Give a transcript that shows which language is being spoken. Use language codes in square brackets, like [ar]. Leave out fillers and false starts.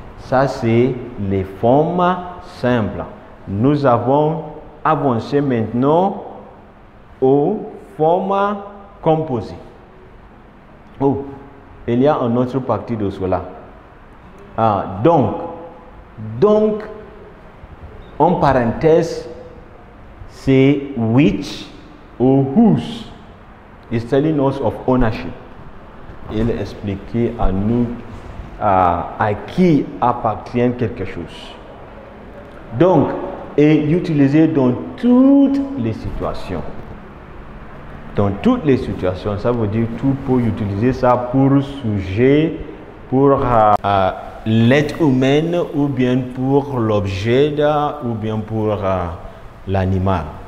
[fr] Ça, c'est les formes simples. Nous avons avancé maintenant aux formes composées. Oh, il y a une autre partie de cela. Donc, en parenthèse, c'est [en] which or whose. It's telling us of ownership. [fr] Il expliquait à nous à qui appartient quelque chose. Donc, est utilisé dans toutes les situations. Dans toutes les situations, ça veut dire tout pour utiliser ça pour sujet, pour l'être humain, ou bien pour l'objet, ou bien pour l'animal.